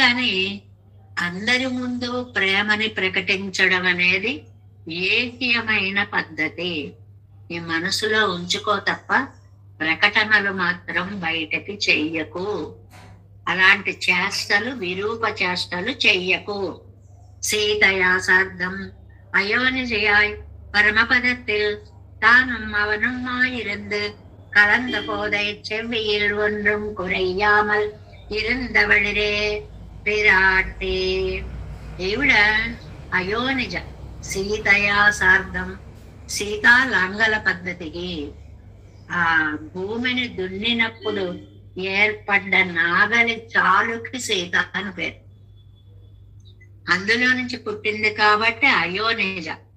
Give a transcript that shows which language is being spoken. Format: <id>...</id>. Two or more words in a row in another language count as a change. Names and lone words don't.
<te>అంతేగాని అందరి ముందు ప్రేమని ప్రకటించడం అనేది ఏకీయమైన పద్ధతి. ఈ మనసులో ఉంచుకో తప్ప ప్రకటనలు మాత్రం బయటకి చెయ్యకు. అలాంటి చేష్టలు, విరూప చేష్టలు చెయ్యకు.</te> <ta>சீதையா சார்த்தம் அயோனிஜையாய் பரமபதத்தில் தானும் அவனுமாயிருந்து கலந்த போதை செவ்வியில் ஒன்றும் குறையாமல் இருந்தவளிரே பிராட்டி.</ta> <te>ఈవిడ అయోనిజ,</te> <sa>సీతయా సార్ధం,</sa> <te>సీతా లాంగల పద్ధతికి ఆ భూమిని దున్నినప్పుడు ఏర్పడ్డ నాగలి చాలుకి సీత అని పేరు. అందులో నుంచి పుట్టింది కాబట్టి అయోనిజ.</te>